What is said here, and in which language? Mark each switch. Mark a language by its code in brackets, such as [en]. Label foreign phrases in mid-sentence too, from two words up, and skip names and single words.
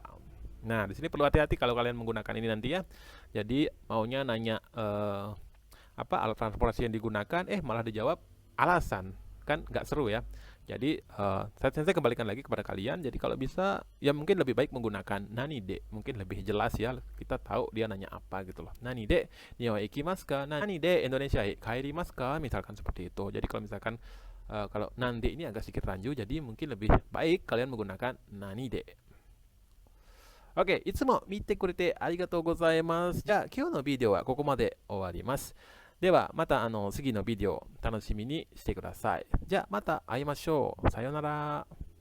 [id] Nah, di sini perlu hati-hati kalau kalian menggunakan ini nanti ya. Jadi maunya nanya apa alat transportasi yang digunakan, malah dijawab alasan, kan nggak seru ya. Jadi saya kembalikan lagi kepada kalian. Jadi kalau bisa ya mungkin lebih baik menggunakan nanide, mungkin lebih jelas ya. Kita tahu dia nanya apa gitu loh. [ja] 何で日本行きますか？何でインドネシア帰りますか? [id] Misalkan seperti itu. Jadi kalau misalkan kalau nande ini agak sedikit ranju, jadi mungkin lebih baik kalian menggunakan nanide. Oke, [ja] いつも見てくれてありがとうございます。じゃあ今日のビデオはここまで終わります。ではまた次のビデオ楽しみにしてください。じゃあまた会いましょう。さようなら。